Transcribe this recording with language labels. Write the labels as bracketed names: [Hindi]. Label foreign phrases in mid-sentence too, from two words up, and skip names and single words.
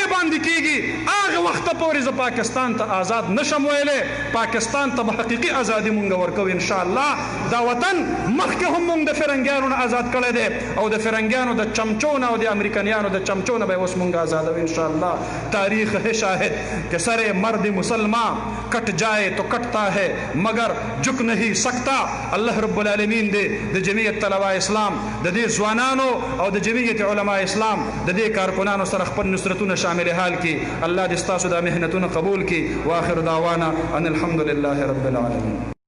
[Pashto] باندې کیږي هغه وخت پورې زه پاکستان ته آزاد نشم ویلی پاکستان ته به حقیقي ازادي مونږ ورکوو انشاءالله دا وطن مخکې هم مونږ د فرنګیانو نه آزاد کړی دی او د فرنګیانو د چمچو نه او د امریکنیانو د چمچو نه به اوس مونږ آزادوو انشاءالله [Urdu] تاریخ ہے شاہد کہ سر مرد مسلمان کٹ جائے تو کٹتا ہے مگر جھک نہیں سکتا [Pashto] اللہ رب العالمین دے د جمعیت طلباء اسلام د دې ځوانانو او د جمعیت علماء اسلام د دې کارکنانو سره خپل نصرتونه شامل حال کی الله دې ستاسو د محنتونو قبول کی [Arabic] واخر دعوانا ان الحمد لله رب العالمین